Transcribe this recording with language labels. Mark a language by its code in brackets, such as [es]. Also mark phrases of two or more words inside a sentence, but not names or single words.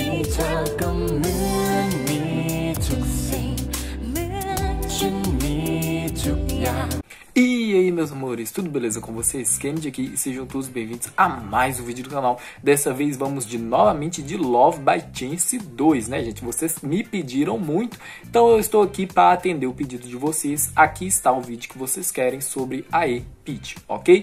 [th] เธอก็เหมือนมีทุกสิ่งเหมือนฉันมีทุกอย่าง [pt] E aí, meus amores, tudo beleza com vocês? Kennedy aqui e sejam todos bem-vindos a mais um vídeo do canal. Dessa vez vamos novamente de Love by Chance 2, né, gente? Vocês me pediram muito, então eu estou aqui para atender o pedido de vocês. Aqui está o vídeo que vocês querem sobre a Peach, ok?